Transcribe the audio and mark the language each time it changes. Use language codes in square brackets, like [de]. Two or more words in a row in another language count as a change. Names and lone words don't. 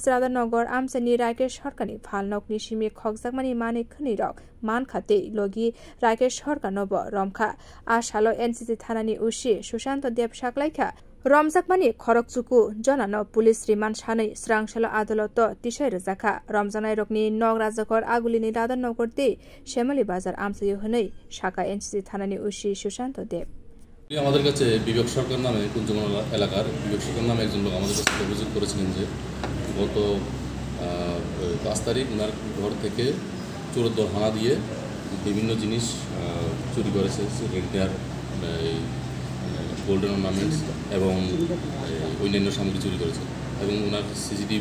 [trp] राधानगर आमसेनी राकेश सरकारनि फालनकनि सिमी खगजाकमानि मानै खनै रक मान खाते लगी राकेश सरकार नब रमखा आ सालो एनसीसी थानानि उसी सुशांत देव साग्लाइखा रमजाकमानि खरकचुकु जनान [en] police remand [trp] सानै स्रांसालो आदालत तिसै रजाखा रमजानाय रकनि नग राजाखर आगुलिनि राधानगर दे श्यामली बाजार आमसयो हनै शाखा एनसीसी थानानि उसी सुशांत देव [bn] আমাদের কাছে বিবেক সরকার নামে কুঞ্জমালা এলাকার বিবেক সরকার নামে একজন লোক আমাদের কাছে অভিযোগ করেছিলেন যে গত 5 তারিখ ওনার ঘর থেকে চোরদের হানা দিয়ে বিভিন্ন জিনিস চুরি করেছে সিলিন্ডার [en] golden ornaments [bn] এবং অন্যান্য সামগ্রী চুরি করেছে এবং ওনার সিসিটিভি